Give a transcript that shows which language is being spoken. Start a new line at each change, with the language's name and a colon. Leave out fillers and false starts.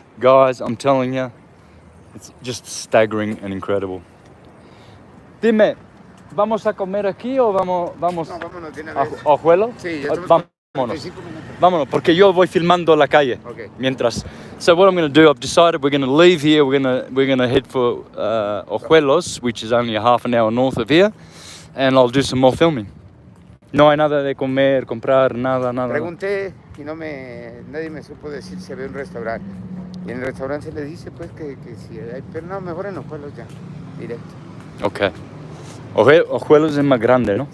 English: Guys, I'm telling you, it's just staggering and incredible.
Spanish: Dime, ¿vamos a comer aquí o vamos No, vámonos de una a vez. Ojuelo? Sí, ya estamos Vámonos. 45 minutos. Vámonos, porque yo voy filmando la calle.
English: Okay.
Spanish: Mientras.
English: So what I'm going to do, I've decided we're going to leave here. We're going to head for Ojuelos, which is only a half an hour north of here, and I'll do some more filming.
Spanish: No hay nada de comer, comprar, nada. Pregunté y nadie me supo decir si había un restaurante. Y en el restaurante se le dice pues que si hay, pero no, mejor en los pueblos ya, directo.
English: Okay.
Spanish: Ojuelos es más grande, ¿no?